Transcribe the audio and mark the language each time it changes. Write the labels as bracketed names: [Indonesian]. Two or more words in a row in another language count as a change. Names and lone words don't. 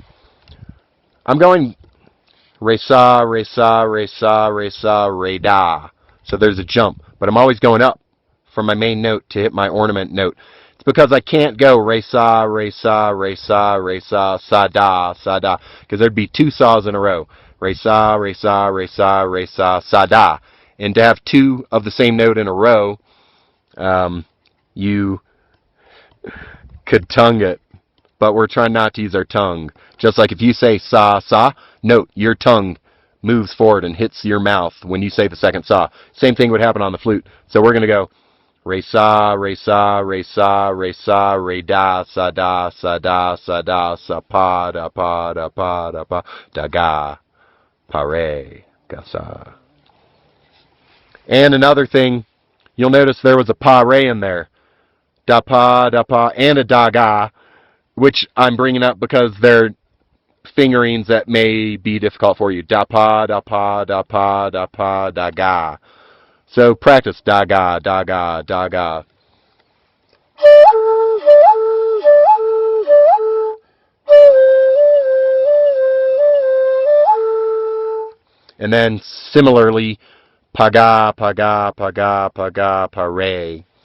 [English] I'm going re sa, re sa, re sa, re sa, re da. So there's a jump, but I'm always going up from my main note to hit my ornament note. It's because I can't go re sa, re sa, re sa, re sa, sa da, because there'd be two saws in a row. Re sa, re sa, re sa, re sa, sa da. And to have two of the same note in a row, you could tongue it. But we're trying not to use our tongue. Just like if you say sa, sa, note, your tongue moves forward and hits your mouth when you say the second sa. Same thing would happen on the flute. So we're going to go re sa, re sa, re sa, re sa, re da, sa da, sa da, sa da, sa pa, da pa, da pa, da pa, da ga, pa re, ga sa. And another thing, you'll notice there was a pa re in there. Da pa, and a da ga, which I'm bringing up because they're fingerings that may be difficult for you. Da pa, da pa, da pa, da pa, da ga. So practice da ga, da ga, da ga. And then similarly, pa ga, pa ga, pa ga, pa ga, pa re.